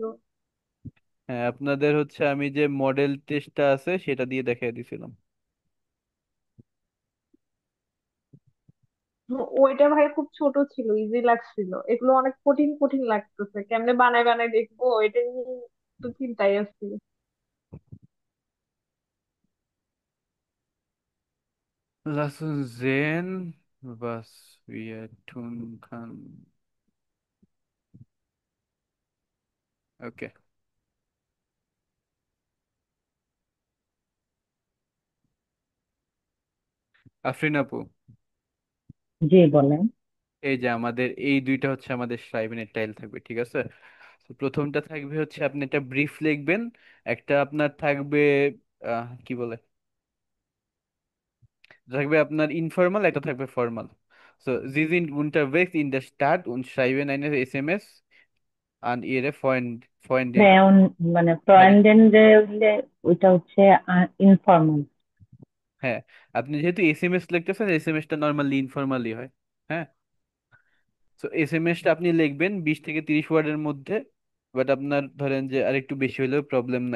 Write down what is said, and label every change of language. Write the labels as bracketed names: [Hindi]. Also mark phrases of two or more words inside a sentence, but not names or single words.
[Bangla] হ্যাঁ, আপনাদের হচ্ছে আমি যে মডেল টেস্টটা আছে সেটা দিয়ে দেখিয়ে দিছিলাম। ওইটা ভাই খুব ছোট ছিল, ইজি লাগছিল। এগুলো অনেক কঠিন কঠিন লাগতেছে, কেমনে বানায় বানায় দেখবো এটা নিয়ে তো চিন্তায় আছি। [German] Lassen sehen, was wir tun kann. [Bangla] ওকে, আফরিন আপু, জি বলেন। এই যে আমাদের এই দুইটা হচ্ছে আমাদের সাইবেনের টাইল থাকবে, ঠিক আছে? তো প্রথমটা থাকবে হচ্ছে আপনি একটা ব্রিফ লিখবেন, একটা আপনার থাকবে কি বলে, থাকবে আপনার ইনফর্মাল, একটা থাকবে ফর্মাল। [German] সো Sie sind unterwegs in der Stadt und schreiben eine SMS an Ihre Freundin. [Bangla] ফ্রেয়ন, মানে মানে ফ্রেন্ডেন্ডে হইলে ওইটা হচ্ছে ইনফর্মাল। হ্যাঁ, আপনি যেহেতু এসএমএস লিখতেছেন, এসএমএসটা নর্মালি ইনফর্মালি হয়। হ্যাঁ, তো এসএমএসটা আপনি লিখবেন 20 থেকে 30 ওয়ার্ডের মধ্যে, বাট আপনার ধরেন যে আরেকটু বেশি হলেও প্রবলেম নাই।